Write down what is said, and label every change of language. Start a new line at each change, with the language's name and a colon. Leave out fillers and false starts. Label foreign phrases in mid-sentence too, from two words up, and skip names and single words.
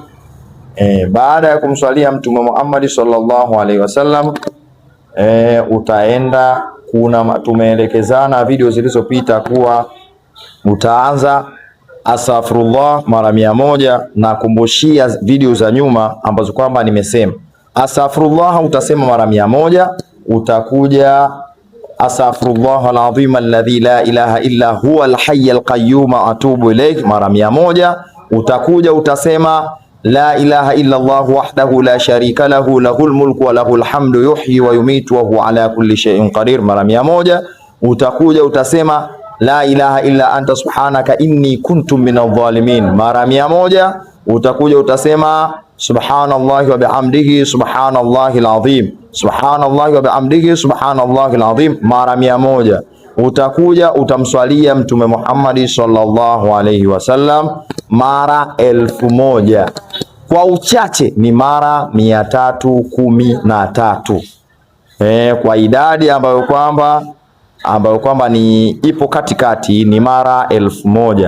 Swahili: Baada ya kumswalia Mtume Muhammad
Arabic: صلى الله عليه وسلم,
Swahili: utaenda tumeelekezana video zilizopita kuwa utaanza astaghfirullah mara 100, na kumbushia video za nyuma ambazo kwamba nimesema astaghfirullah utasema mara 100, utakuja
Arabic: أستغفر الله العظيم الذي لا إله إلا هو الحي القيوم أتوب إليه
Swahili: mara
Arabic: 100,
Swahili: utakuja utasema
Arabic: لا إله إلا الله وحده لا شريك له له الملك وله الحمد يحيي ويميت وهو على كل شيء قدير
Swahili: mara 100, utakuja utasema
Arabic: لا إله إلا أنت سبحانك إني كنت من الظالمين
Swahili: mara 100, utakuja utasema
Arabic: سبحان الله وبحمده سبحان الله العظيم، سبحان الله وبحمده سبحان الله العظيم
Swahili: mara 100. Utakuja utamswalia Mtume Muhammad
Arabic: صلى الله عليه وسلم
Swahili: mara 1000, kwa uchache ni mara 313. Kwa idadi ambayo kwamba ni ipo katikati ni mara 1000.